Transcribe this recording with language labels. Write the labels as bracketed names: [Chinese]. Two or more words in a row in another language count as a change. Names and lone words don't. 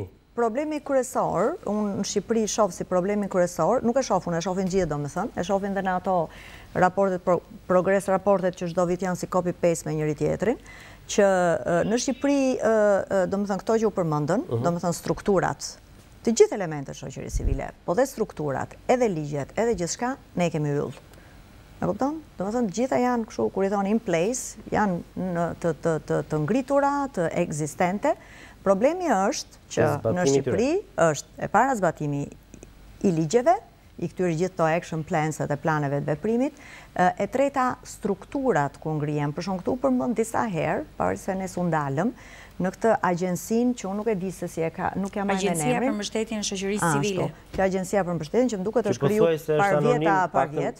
[Albanian] Problemi kryesor, unë në Shqipëri shoh si problemi kryesor, nuk e shohin, e shohin gjithë domethënë, e shohin dhe në ato raportet progres raportet që çdo vit janë si [English] copy paste [Albanian] me njëri tjetrin, që në Shqipëri domethënë këto që u përmendën, domethënë strukturat, të gjithë elementet e shoqërisë civile, po dhe strukturat, edhe ligjet, edhe gjithçka, ne e kemi yll. E kupton? Domethënë të gjitha janë kështu, kur i thon [English] in place, [Albanian] janë të ngritura, të ekzistente. Problemi është që në Shqipëri është e para zbatimi i ligjeve, i këtyre gjithë [English] to action plans [Albanian] dhe planeve të veprimit. E treta, strukturat ku ngrihen. Për shkak këtu përmend disa herë, para se ne su ndalëm, në këtë agjensinë që unë nuk e di se si e ka, nuk jam marrë emrin. Agjencia për mbështetjen e shoqërisë civile. Kjo agjencia për mbështetjen që më duket është krijuar par vjet.